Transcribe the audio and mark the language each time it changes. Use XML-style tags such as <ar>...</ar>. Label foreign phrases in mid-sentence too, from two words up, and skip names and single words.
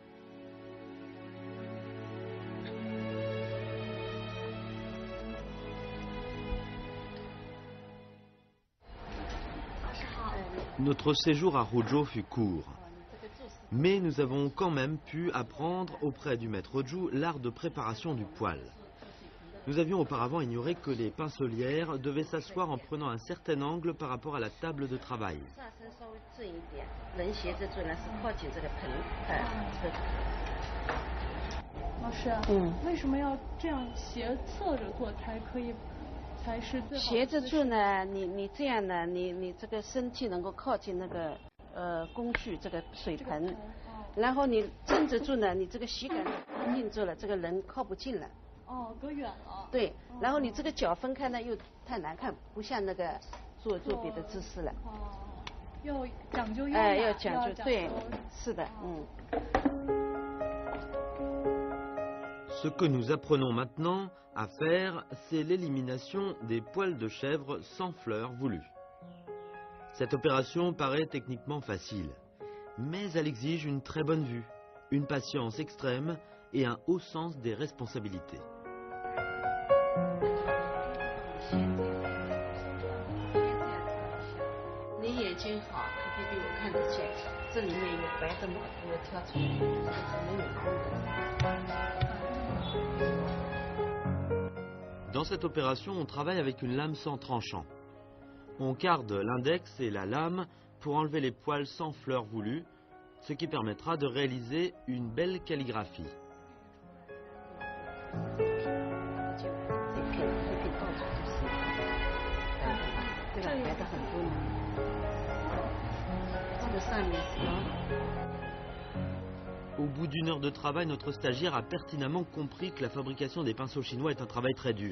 <fr>Notre séjour à Ruzhou fut court, mais nous avons quand même pu apprendre auprès du maître Zhu l'art de préparation du poil. Nous avions auparavant ignoré que les pincelières devaient s'asseoir en prenant un certain angle par rapport à la table de travail.</fr> <zh>老师，为什么要这样斜侧着做才可以，才是最好的姿势？斜着做呢，你这样呢，你这个身体能够靠近那个工具这个水盆，然后你正着做呢，你这个膝盖靠近住了，这个人靠不近了。哦，隔远了。对，然后你这个脚分开呢又太难看，不像那个做别的姿势了。哦，要讲究优雅，要讲究，对，是的，</zh> <fr>Ce que nous apprenons maintenant à faire, c'est l'élimination des poils de chèvre sans fleurs voulues. Cette opération paraît techniquement facile, mais elle exige une très bonne vue, une patience extrême et un haut sens des responsabilités.</fr> <zh>你眼睛好，可以给我看得见，这里面有白的毛给我挑出来，这是没有光的。</zh> <fr>Dans cette opération, on travaille avec une lame sans tranchant. On carde l'index et la lame pour enlever les poils sans fleurs voulues, ce qui permettra de réaliser une belle calligraphie. Au bout d'une heure de travail, notre stagiaire a pertinemment compris que la fabrication des pinceaux chinois est un travail très dur.</fr>